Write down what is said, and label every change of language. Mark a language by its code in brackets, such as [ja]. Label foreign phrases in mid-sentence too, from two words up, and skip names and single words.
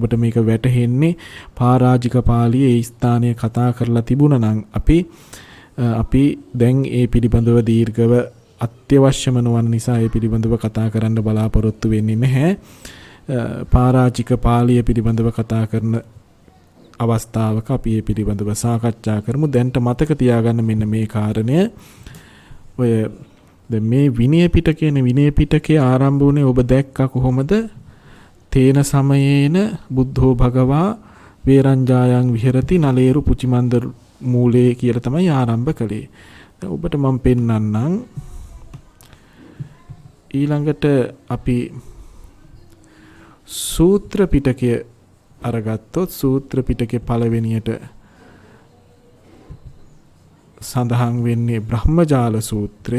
[si] ඔබට මේක වැටහෙන්නේ පාරාජික පාළියේ ඒ ස්ථානය කතා කරලා තිබුණා නම් අපි දැන් ඒ පිළිබඳව දීර්ඝව අත්‍යවශ්‍යම නොවන නිසා ඒ පිළිබඳව කතා කරන්න බලාපොරොත්තු වෙන්නේ නැහැ. පාරාජික පාළිය පිළිබඳව කතා කරන අවස්ථාවක අපි මේ පිළිබඳව සාකච්ඡා කරමු. දැන්ට මතක තියාගන්න මෙන්න මේ කාරණය. ඔය දැන් මේ විනය පිටකයේ විනය පිටකයේ ආරම්භ වුණේ ඔබ දැක්කා කොහොමද? [pi] තේන සමයේන බුද්ධෝ භගවා වේරංජායන් විහෙරති නලේරු පුචිමන්ද මූලේ [si] කියලා තමයි ආරම්භ කළේ. දැන් ඔබට මම පෙන්නන්නම්. ඊළඟට අපි සූත්‍ර පිටකය අරගත්තොත් සූත්‍ර පිටකේ පළවෙනියට සඳහන් වෙන්නේ බ්‍රහ්මජාල සූත්‍රය.